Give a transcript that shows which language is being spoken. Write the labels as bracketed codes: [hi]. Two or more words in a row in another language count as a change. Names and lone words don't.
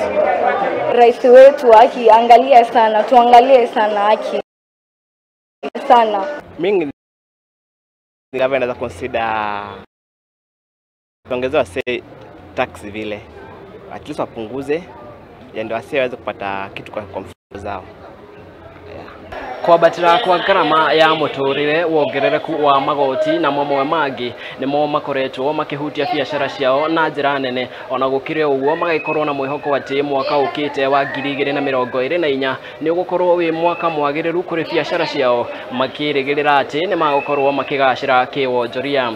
[sw] Rais wetu akiangalia sana, tuangalie sana haki sana. Mimi ningependa consider kuongezwa [en] say tax [sw] vile. At least wapunguze ndio wasiweze kupata kitu kwa mfuko zao. [ki] Kwambatira kwa Ngarama ya Muturire, Wongerereku wa Magoti na mamwe mangi nimo makoretwo makihutia biashara ciao na njira nene, ona gukire uguo magaikorwo na mwihoko ati mwaka ukite wa 2024 ni ugukorwo wi mwaka mwagiriru kuri biashara ciao, makirigirira ati ni magukorwo makigacira kiwonjoria.